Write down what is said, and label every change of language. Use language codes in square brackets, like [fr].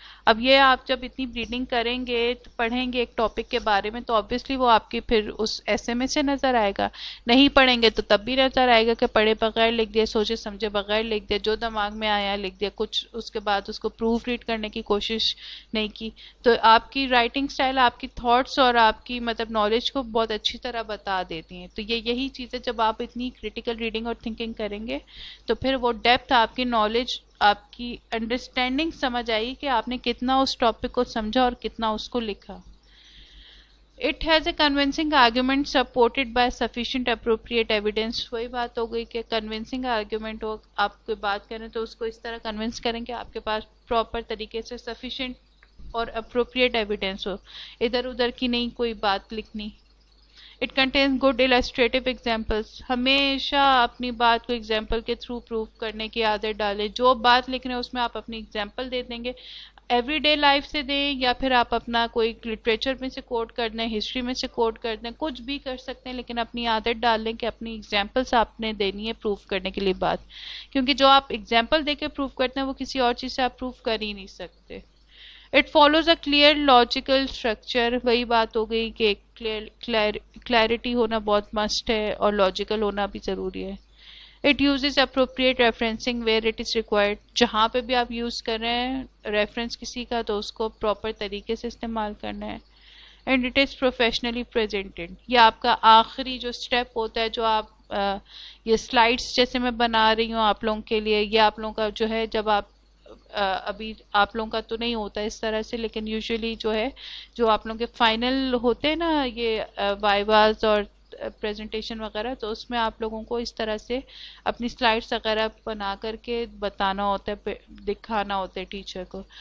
[ur] اب یہ آپ جب اتنی ریڈنگ کریں گے پڑھیں گے ایک ٹاپک کے بارے میں تو آبویسلی وہ آپ کی پھر اس ایسے میں سے نظر آئے گا. نہیں پڑھیں گے تو تب بھی نظر آئے گا کہ پڑھے بغیر لکھ دیا, سوچے سمجھے بغیر لکھ دیا, جو دماغ میں آیا لکھ دیا, کچھ اس کے بعد اس کو پروف ریڈ کرنے کی کوشش نہیں کی. تو آپ کی رائٹنگ سٹائل آپ کی تھاٹس اور آپ کی مطلب نالج کو بہت اچھی طرح بتا دیتی ہیں. تو یہی چیزیں جب آپ اتنی کریٹیکل ریڈنگ اور تھنکنگ کریں گے تو پھر وہ ڈیپتھ آپ کی نالج, آپ کی انڈرسٹینڈنگ سمجھ آئی کہ آپ نے کتنا اس ٹاپک کو سمجھا اور کتنا اس کو لکھا. [en] It has a convincing argument supported by sufficient appropriate evidence. [ur] وہی بات ہو گئی کہ convincing argument ہو, آپ کوئی بات کریں تو اس کو اس طرح convince کریں کہ آپ کے پاس proper طریقے سے sufficient اور appropriate evidence ہو, ادھر ادھر کی نہیں کوئی بات لکھنی. [en] It contains good illustrative examples. [ur] ہمیشہ اپنی بات کو ایگزامپل کے تھرو پروف کرنے کی عادت ڈالیں. جو بات لکھ رہے ہیں اس میں آپ اپنی ایگزامپل دے دیں گے, ایوری ڈے لائف سے دیں یا پھر آپ اپنا کوئی لٹریچر میں سے کوٹ کر دیں, ہسٹری میں سے کوٹ کر دیں, کچھ بھی کر سکتے ہیں, لیکن اپنی عادت ڈال دیں کہ اپنی ایگزامپلس آپ نے دینی ہے پروف کرنے کے لیے بات, کیونکہ جو آپ ایگزامپل دے کے پروف کرتے ہیں وہ کسی اور چیز سے آپ پروف کر ہی نہیں سکتے. [en] It follows a clear logical structure. [ur] وہی بات ہو گئی کہ کلیئرٹی ہونا بہت مسٹ ہے اور لاجیکل ہونا بھی ضروری ہے. [en] It uses appropriate referencing where it is required. [ur] جہاں پہ بھی آپ یوز کر رہے ہیں ریفرنس کسی کا تو اس کو پراپر طریقے سے استعمال کرنا ہے. [en] And it is professionally presented. [ur] یہ آپ کا آخری جو سٹیپ ہوتا ہے, جو آپ یہ سلائڈس جیسے میں بنا رہی ہوں آپ لوگوں کے لیے, یہ آپ لوگوں کا جو ہے جب آپ ابھی آپ لوگوں کا تو نہیں ہوتا اس طرح سے, لیکن یوزلی جو ہے جو آپ لوگوں کے فائنل ہوتے ہیں نا یہ وائواز اور پریزنٹیشن وغیرہ, تو اس میں آپ لوگوں کو اس طرح سے اپنی سلائڈس وغیرہ بنا کر کے بتانا ہوتا ہے, دکھانا ہوتا ہے ٹیچر کو.